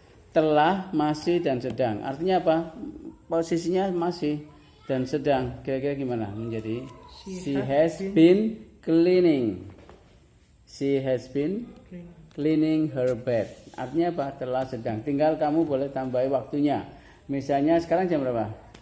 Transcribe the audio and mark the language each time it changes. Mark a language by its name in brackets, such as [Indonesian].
[Indonesian] Telah, masih dan sedang. Artinya apa? Posisinya masih dan sedang. Kira-kira gimana menjadi? [English] She has been cleaning. She has been cleaning her bed. [Indonesian] Artinya apa? Telah, sedang. Tinggal kamu boleh tambahi waktunya. Misalnya sekarang jam berapa?